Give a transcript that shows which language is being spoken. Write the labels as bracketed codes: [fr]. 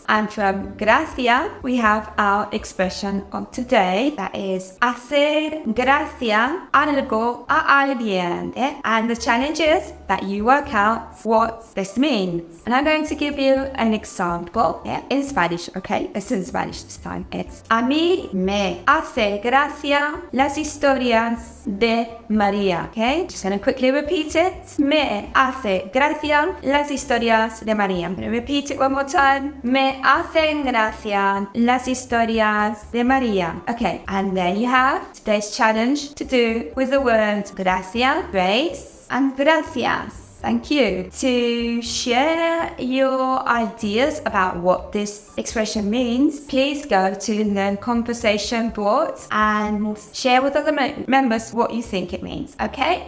[en] And from gracia, we have our expression of today, that is [es] hacer gracia algo a alguien. [en] Yeah? And the challenge is that you work out what this means. And I'm going to give you an example in Spanish, okay? It's in Spanish this time. [es] It's a mí me hace gracia las historias de María, okay? [en] Just going to quickly repeat it. [es] Me hace gracia las historias de María. [en] I'm going to repeat it one more time. [es] Me hacen gracia las historias de María. [en] Okay, and there you have today's challenge to do with the word gracia, grace, and gracias. Thank you. To share your ideas about what this expression means, please go to the conversation board and share with other members what you think it means. Okay?